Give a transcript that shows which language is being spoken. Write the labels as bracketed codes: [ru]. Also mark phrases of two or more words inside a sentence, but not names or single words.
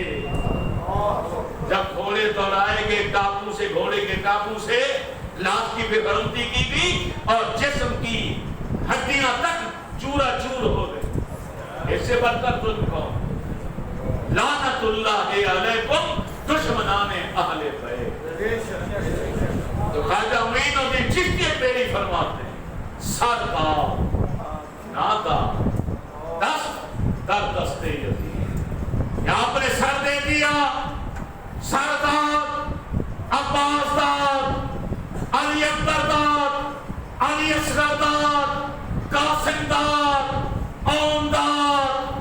[ur] جب گھوڑے دوڑائے گئے ٹاپو سے، گھوڑے کے ٹاپو سے لاش کی بے غرضی کی گئی اور جسم کی ہڈیاں تک چورا چور ہو گئے۔ اس سے بڑھ کر ظلم کون؟ [ar] لعنت اللہ علیکم [ur] دشمنان اہل بیت۔ تو خواجہ معین الدین چشتی پیری فرماتے ہیں [fa] سر کا نادا دست در دستے یتیم۔ [ur] یہاں پر سر دے دیا، سردار عباس داد، علی اکبر داد، علی اصغر داد، قاسم داد، اون داد،